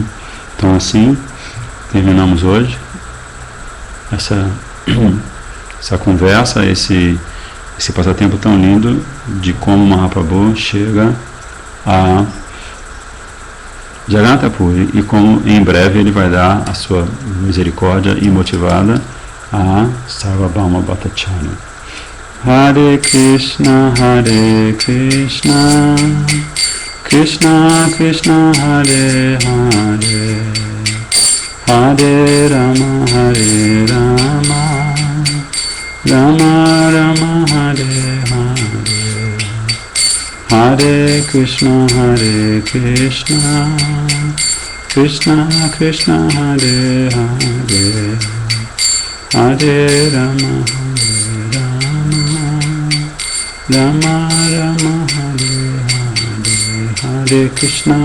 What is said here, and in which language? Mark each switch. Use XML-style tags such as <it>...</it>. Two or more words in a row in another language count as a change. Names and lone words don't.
<pt>Então assim terminamos hoje essa conversa, esse passatempo tão lindo de como Mahaprabhu chega a Jagannath Puri e como em breve ele vai dar a sua misericórdia imotivada a Sarvabhauma Bhattacharya.</pt> <sa>हरे कृष्ण, कृष्ण कृष्ण, हरे हरे, हरे राम, राम राम, हरे हरे, हरे कृष्ण, कृष्ण कृष्ण, हरे हरे, हरे राम, राम राम, हरे हरे, हरे कृष्ण,</sa>